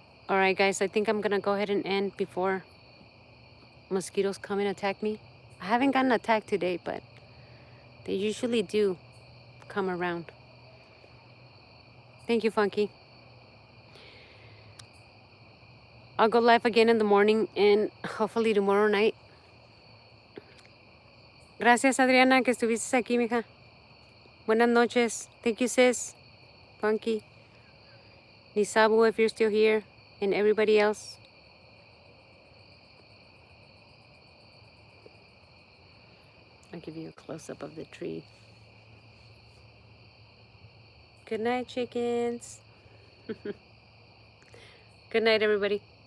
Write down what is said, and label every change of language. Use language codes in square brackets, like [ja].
[en] All right, guys, I think I'm going to go ahead and end before mosquitoes come and attack me. I haven't gotten attacked today, but they usually do come around. Thank you, Funky. I'll go live again in the morning and hopefully tomorrow night. [es] Gracias, Adriana, que estuviste aquí, mija. Buenas noches. [en] Thank you, sis. Funky. Nisabu, if you're still here, and everybody else. I'll give you a close-up of the tree. Good night, chickens. Good night, everybody.